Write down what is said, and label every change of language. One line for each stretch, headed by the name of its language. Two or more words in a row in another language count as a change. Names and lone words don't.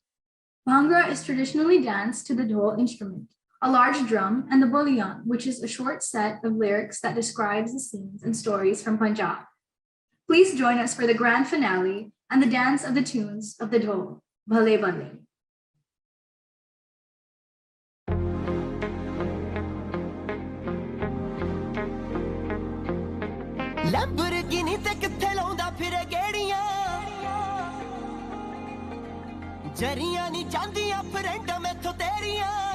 English: Bhangra is traditionally danced to the dhol instrument, a large drum, and the bullion, which is a short set of lyrics that describes the scenes and stories from Punjab. Please join us for the grand finale and the dance of the tunes of the dhol, Bhale Bhale.
Punjabi: ਲੈਂਬੋਰਗਿਨੀ ਤੇ ਕਿੱਥੇ ਲਾਉਂਦਾ ਫਿਰੇ ਗੇੜੀਆਂ ਜਰੀਆਂ ਨੀ ਜਾਂਦੀਆਂ ਫ੍ਰੈਂਡ ਮੈਥੋਂ ਤੇਰੀਆਂ